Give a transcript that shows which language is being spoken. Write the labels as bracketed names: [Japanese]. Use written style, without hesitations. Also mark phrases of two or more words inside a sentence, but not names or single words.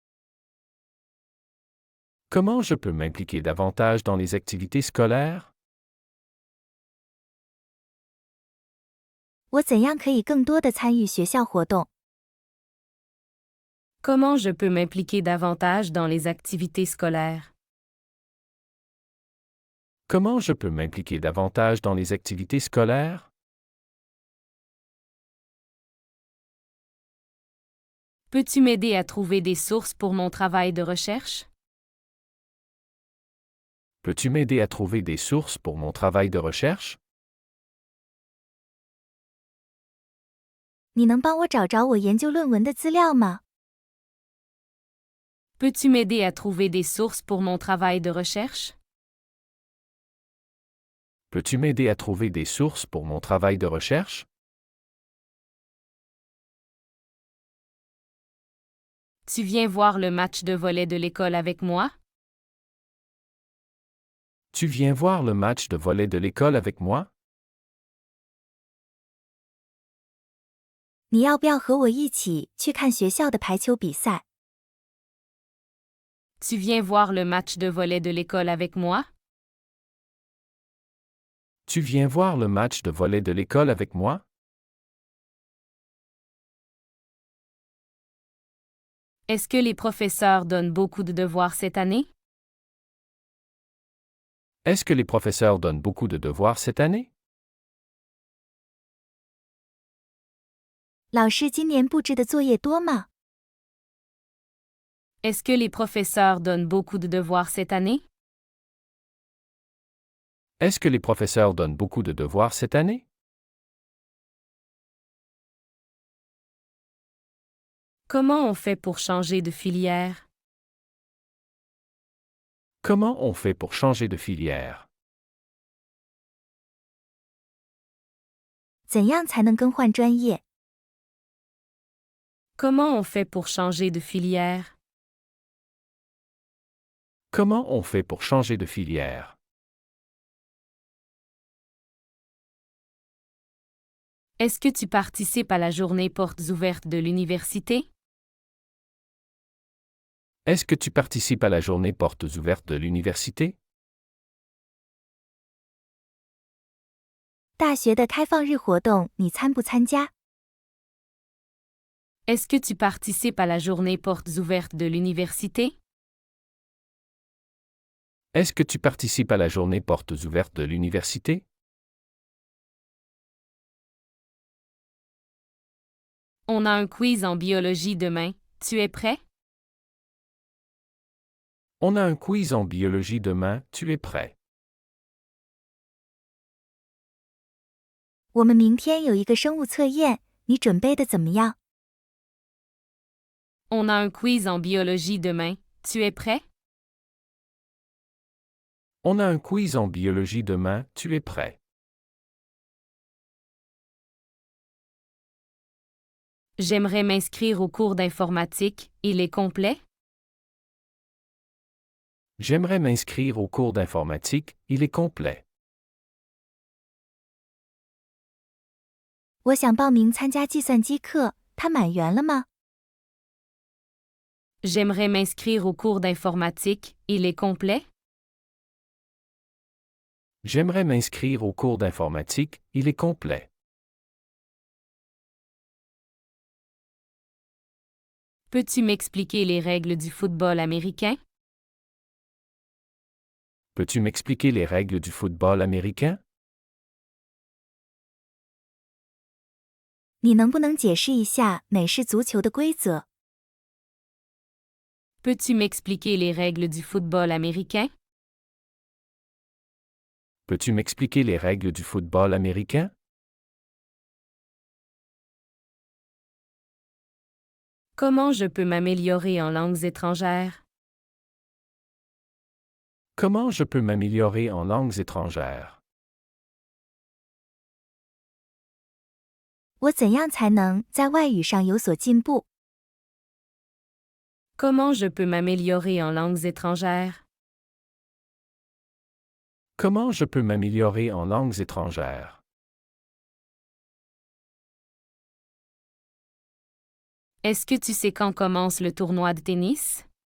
[French] Comment je peux m'impliquer davantage dans les activités scolaires? [Chinese] 我怎样可以更多的参与学校活动？ [French] Comment je peux m'impliquer davantage dans les activités scolaires? Comment je peux m'impliquer davantage dans les activités scolaires? Peux-tu m'aider à trouver des sources pour mon travail de recherche? Peux-tu m'aider à trouver des sources pour mon travail de recherche? [Chinese] 你能帮我找找我研究论文的资料吗？ [French] Peux-tu m'aider à trouver des sources pour mon travail de recherche? Peux-tu m'aider à trouver des sources pour mon travail de recherche? Tu viens voir le match de volley de l'école avec moi? Tu viens voir le match de volley de l'école avec moi? [Chinese] 你要不要和我一起去看学校的排球比赛？ [French] Tu viens voir le match de volley de l'école avec moi? Tu viens voir le match de volley de l'école avec moi? Est-ce que les professeurs donnent beaucoup de devoirs cette année? Est-ce que les professeurs donnent beaucoup de devoirs cette année? [Chinese] 老师今年布置的作业多吗？ [French] Est-ce que les professeurs donnent beaucoup de devoirs cette année? Est-ce que les professeurs donnent beaucoup de devoirs cette année? Comment on fait pour changer de filière? Comment on fait pour changer de filière? [Chinese] 怎样才能更换专业？ [French] Comment on fait pour changer de filière? Comment on fait pour changer de filière? Est-ce que tu participes à la journée portes ouvertes de l'université? Est-ce que tu participes à la journée portes ouvertes de l'université? [Chinese] 大学的开放日活动你参不参加？ [French] Est-ce que tu participes à la journée portes ouvertes de l'université? Est-ce que tu participes à la journée portes ouvertes de l'université? On a un quiz en biologie demain. Tu es prêt? On a un quiz en biologie demain, tu es prêt? [Chinese] 我们明天有一个生物测验，你准备的怎么样？ [French] On a un quiz en biologie demain. Tu es prêt? On a un quiz en biologie demain, tu es prêt? J'aimerais m'inscrire au cours d'informatique. Il est complet? J'aimerais m'inscrire au cours d'informatique, il est complet. [Chinese] 我想报名参加计算机课，它满员了吗？ [French] J'aimerais m'inscrire au cours d'informatique. Il est complet? J'aimerais m'inscrire au cours d'informatique, il est complet. Peux-tu m'expliquer les règles du football américain? Peux-tu m'expliquer les règles du football américain? [Chinese] 你能不能解释一下美式足球的规则？ [French] Peux-tu m'expliquer les règles du football américain? Peux-tu m'expliquer les règles du football américain? Comment je peux m'améliorer en langues étrangères? Comment je peux m'améliorer en langues étrangères? [Chinese] 我怎样才能在外语上有所进步？ [French] Comment je peux m'améliorer en langues étrangères? Comment je peux m'améliorer en langues étrangères? Est-ce que tu sais quand commence le tournoi de tennis?